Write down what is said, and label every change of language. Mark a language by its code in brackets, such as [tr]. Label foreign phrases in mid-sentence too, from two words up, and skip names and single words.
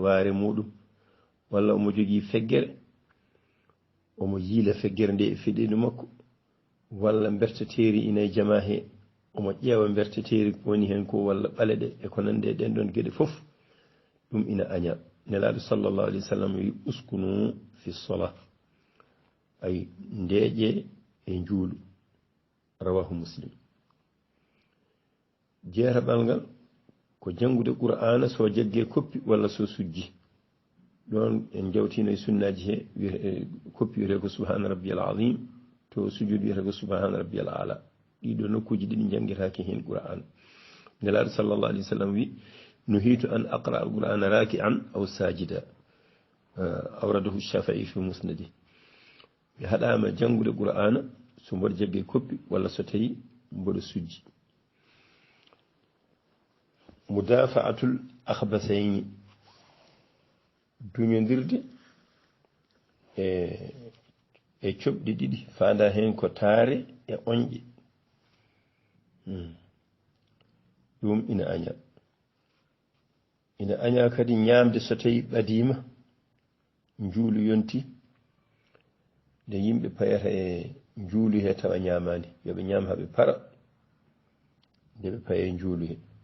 [ff] waare muɗum walla omo jogii feggere omo yiila feggere nde e feɗeli makko walla berteteri ina e jama he omo ƴeewa berteteri woni hen ko walla ɓale ɗe e ko nande ɗen ɗon gueɗe fof ɗum ina aña nelaɗo [ar] صلى الله عليه وسلم [ff] wi [ar] اسكنوا في الصلاة [ff] ay ndeeƴe e juulu [ar] رواه مسلم [ff] jeeraɓal ngal ko jangude qur'ana so jagge koppi walla so sujji ɗon en jawtino e sunnaji he koppi wiyete ko [ar] سبحان ربي العظيم [ff] to sujud wiyete ko [ar] سبحان ربي الأعلى [ff] ɗiɗo nokkuji ɗiɗi jangiraki hen qur'an nelaɗo [ar] صلى الله عليه وسلم [ff] wi [ar] نهيت أن أقرأ القرآن راكعا أو ساجدا أورده الشافعي في مسنده [ff] ɓe haɗama jangude qur'ana so mboɗo jagge koppi walla so tawi mboɗo sujji [ar] مدافعة الأخبثين [ff] duñodirde e coɓɗi ɗiɗi fanda hen ko taare e oñƴe ɗum ina aña kadi ñamde so tawi ɓadima juulu yonti nde yimɓe payata e juulu he tawa ñamani yoɓe ñam haɓe para nde ɓe paye juulu he